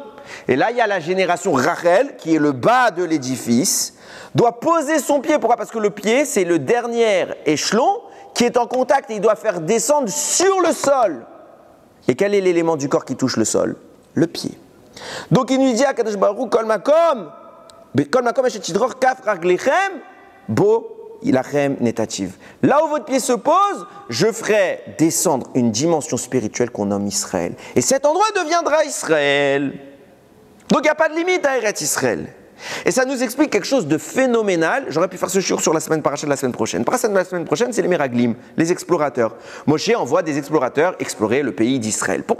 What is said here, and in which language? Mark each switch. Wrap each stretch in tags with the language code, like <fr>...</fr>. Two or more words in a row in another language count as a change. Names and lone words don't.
<fr>Et là il y a la génération Rachel, qui est le bas de l'édifice, doit poser son pied. Pourquoi? Parce que le pied c'est le dernier échelon qui est en contact et il doit faire descendre sur le sol. Et quel est l'élément du corps qui touche le sol? Le pied. Donc il nous dit à</fr> <he>קדוש ברוך הוא, כל מקום אשר תדרך כף רגלכם בו לכם נתתיו.</he> <fr>Là où votre pied se pose, je ferai descendre une dimension spirituelle qu'on nomme Israël. Et cet endroit deviendra Israël. Donc il n'y a pas de limite à Eretz Israël. Et ça nous explique quelque chose de phénoménal. J'aurais pu faire ce shiur sur la semaine paracha de la semaine prochaine. Paracha de la semaine prochaine, c'est les Meraglim, les explorateurs. Moshe envoie des explorateurs explorer le pays d'Israël.</fr>